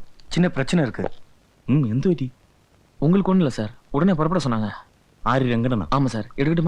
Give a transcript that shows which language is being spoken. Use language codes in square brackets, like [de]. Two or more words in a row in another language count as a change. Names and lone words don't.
[ta] சின்ன பிரச்சனை இருக்கு. [ml] എന്ത് പറ്റി? [ta] உங்களுக்கு ஒண்ணும் இல்ல சார், உடனே புறப்பட சொன்னாங்க. [ml] ആര്? രംഗണ്ണ? [ta] ஆமா சார், எடுக்கட்டுமா?